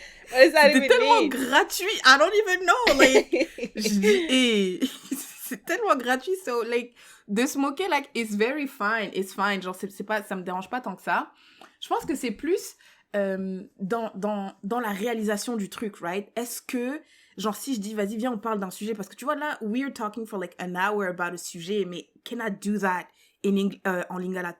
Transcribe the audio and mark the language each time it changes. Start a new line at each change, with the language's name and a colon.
French: C'était tellement gratuit.
English: I don't even know. Like,
French: je dis, hey, c'est tellement gratuit.
English: So, like,
French: de se moquer,
English: like, it's very fine. It's fine.
French: Genre, c'est pas, ça me dérange pas tant que ça. Je pense que c'est plus dans la réalisation du truc, right? Est-ce que, genre, si je dis, vas-y, viens, on parle d'un sujet, parce que tu vois, là,
English: we're talking for like an hour about a
French: sujet, mais
English: can I do that
French: en lingala?